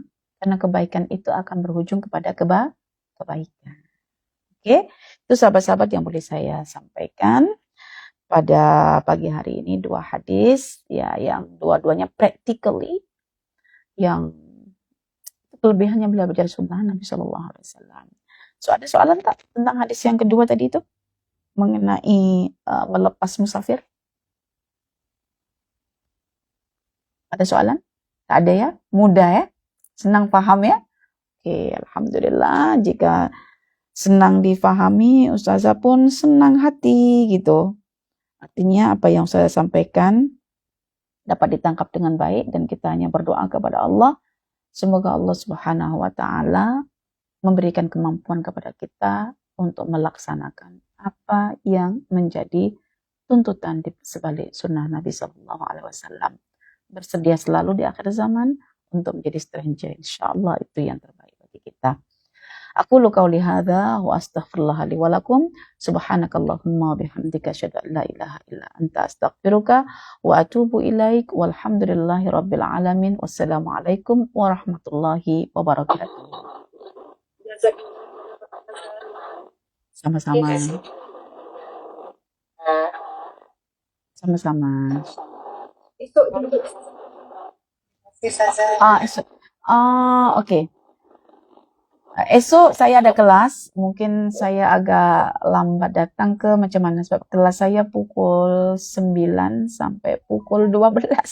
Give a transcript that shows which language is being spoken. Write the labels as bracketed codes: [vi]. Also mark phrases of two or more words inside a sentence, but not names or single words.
[ms] Karena kebaikan itu akan berujung kepada kebaikan. Oke, itu sahabat-sahabat yang boleh saya sampaikan pada pagi hari ini, 2 hadis ya, yang dua-duanya practically yang kelebihannya belajar sunnah Nabi [ar] صلى الله عليه وسلم. [ms] So ada soalan tak tentang hadis yang kedua tadi itu mengenai melepas musafir? Ada soalan? Tak ada ya? Mudah ya? Senang paham ya? Oke, alhamdulillah jika senang difahami, Ustazah pun senang hati gitu. Artinya apa yang saya sampaikan dapat ditangkap dengan baik dan kita hanya berdoa kepada Allah. Semoga Allah [ar] سبحانه وتعالى [ms] memberikan kemampuan kepada kita untuk melaksanakan apa yang menjadi tuntutan di sebalik sunnah Nabi [ar] صلى الله عليه وسلم. [ms] Bersedia selalu di akhir zaman untuk menjadi stranger. Insyaallah itu yang terbaik bagi kita. [ar] أقول قولي هذا وأستغفر الله لي ولكم. سبحانك اللهم وبحمدك أشهد أن لا إله إلا أنت أستغفرك وأتوب إليك. والحمد لله رب العالمين. والسلام عليكم ورحمة الله وبركاته. [ms] Sama-sama. Sama-sama. Esok dulu. Esok. Oke. Esok saya ada kelas, mungkin saya agak lambat datang ke macam mana sebab kelas saya pukul 9 sampai pukul 12.